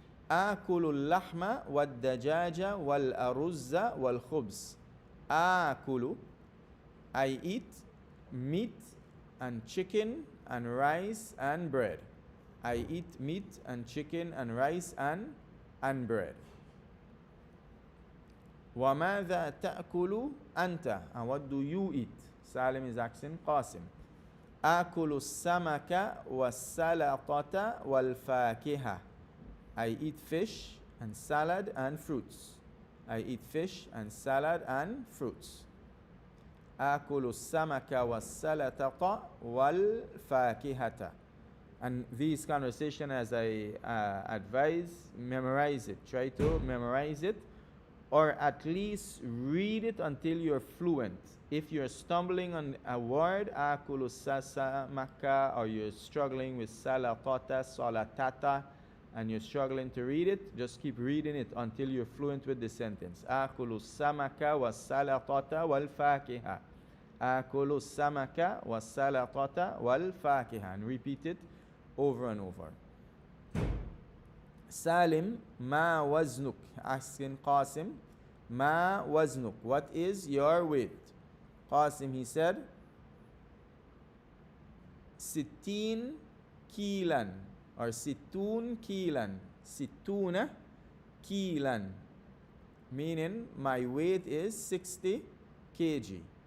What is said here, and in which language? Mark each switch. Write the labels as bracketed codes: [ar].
[ar] آكل اللحم والدجاج والأرز والخبز. [en] آكل, I eat meat and chicken and rice and bread. I eat meat and chicken and rice and bread. [ar] وماذا تأكل أنت? [en] And what do you eat? Salim is asking Qasim. [ar] آكل السمك والسلطة والفاكهة. [en] I eat fish and salad and fruits. I eat fish and salad and fruits. [ar] آكل السمك والسلطة والفاكهة. [en] And these conversation, as I advise, memorize it. Try to memorize it, or at least read it until you're fluent. If you're stumbling on a word, [ar] آكل السمك, [en] or you're struggling with salatata, salatata, and you're struggling to read it, just keep reading it until you're fluent with the sentence. [ar] آكل السمك والسلطة والفاكهة. آكل السمك والسلطة والفاكهة. [en] And repeat it over and over. [ar] Salim, ما وزنك? [en] Asking Qasim, [ar] ما وزنك? [en] What is your weight? Qasim, he said, 60 kilan, or 60 kilan. 60 kilan, meaning my weight is 60 kg.